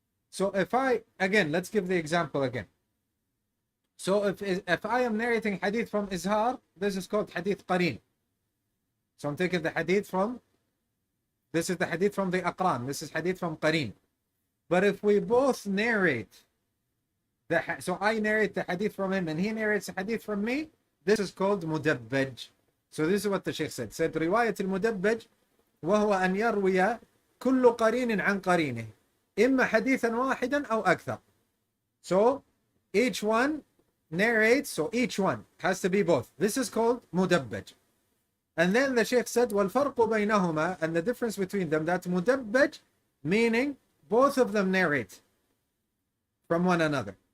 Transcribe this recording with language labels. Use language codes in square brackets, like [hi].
[en] So if I, again, let's give the example again. So if I am narrating hadith from Izhar, this is called hadith qareen. So I'm taking the hadith from, this is the hadith from the Aqran, this is hadith from qareen. But if we both narrate, so I narrate the hadith from him and he narrates the hadith from me, this is called mudabbaj. So this is what the Sheikh said [ar] رواية المدبج وهو أن يروي كل قرين عن قرينه إما حديثا واحدا أو أكثر. [en] So each one narrates, so each one has to be both. This is called mudabbaj. And then the Sheikh said [ar] والفرق بينهما, [en] and the difference between them, that mudabbaj meaning both of them narrate from one another.